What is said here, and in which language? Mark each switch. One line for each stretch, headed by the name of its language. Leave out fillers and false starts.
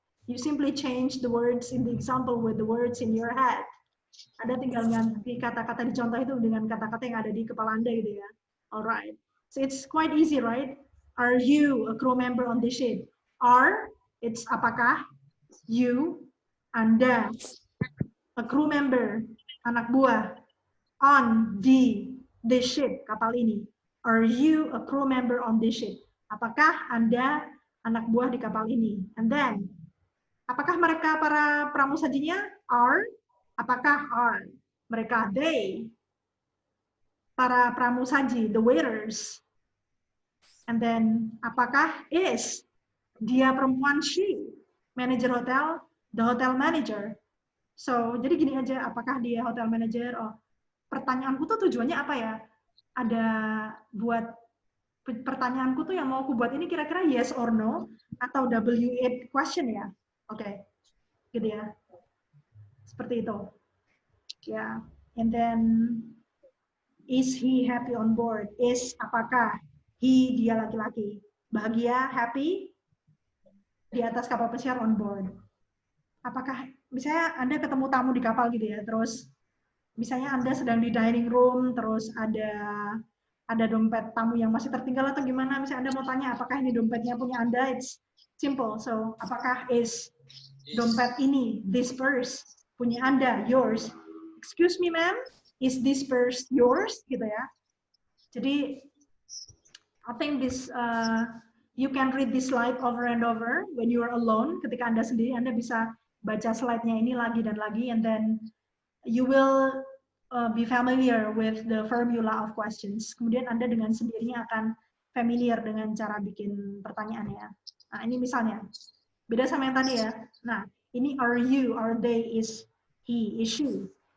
English: You simply change the words in the example with the words in your head.
Indonesian: Anda tinggal ganti kata-kata di contoh itu dengan kata-kata yang ada di kepala Anda, gitu ya.
English: Alright. So it's quite easy, right? Are you a crew member on this ship? Are, it's apakah, you,
Indonesian: Anda,
English: a crew member,
Indonesian: anak buah,
English: on the ship,
Indonesian: kapal ini.
English: Are you a crew member on this ship?
Indonesian: Apakah Anda anak buah di kapal ini?
English: And then,
Indonesian: apakah mereka para pramusajinya? Are, apakah are mereka they? Para pramusaji, the waiters.
English: And then,
Indonesian: apakah is dia perempuan,
English: she, manager hotel, the hotel manager.
Indonesian: So, jadi gini aja, apakah dia hotel manager? Oh, pertanyaanku tuh tujuannya apa ya? Ada buat pertanyaanku tuh yang mau aku buat ini kira-kira
English: yes or no
Indonesian: atau W8 question ya. Oke. Gitu ya. Seperti itu. Ya.
English: And then is he happy on board?
Indonesian: Is apakah he dia laki-laki bahagia, happy di atas kapal pesiar
English: on board?
Indonesian: Apakah misalnya Anda ketemu tamu di kapal gitu ya, terus misalnya Anda sedang di dining room, terus ada dompet tamu yang masih tertinggal atau gimana, misalnya Anda mau tanya apakah ini dompetnya punya Anda, it's simple. So, apakah is dompet ini,
English: this purse,
Indonesian: punya Anda, yours?
English: Excuse me ma'am, is this purse yours? Gitu ya. Jadi, I think this, you can read this slide over and over when you are alone.
Indonesian: Ketika Anda sendiri, Anda bisa baca slide-nya ini lagi dan lagi,
English: and then you will be familiar with the formula of questions.
Indonesian: Kemudian Anda dengan sendirinya akan familiar dengan cara bikin pertanyaannya. Nah, ini misalnya. Beda sama yang tadi ya. Nah, ini are you, are they, is he, is she.